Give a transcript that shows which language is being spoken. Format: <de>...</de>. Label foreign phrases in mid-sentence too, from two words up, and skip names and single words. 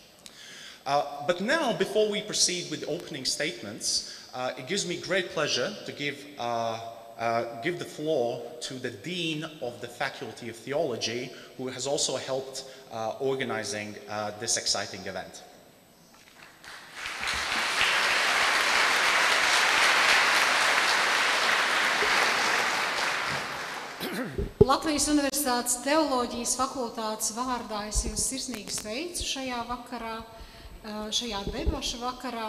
<en>But now, before we proceed with the opening statements, it gives me great pleasure to give the floor to the Dean of the Faculty of Theology, who has also helped organizing this exciting event.</en> <lv>Latvijas Universitātes teoloģijas fakultātes vārdā es jūs sirsnīgi sveicu šajā vakarā, šajā debašu vakarā.</lv>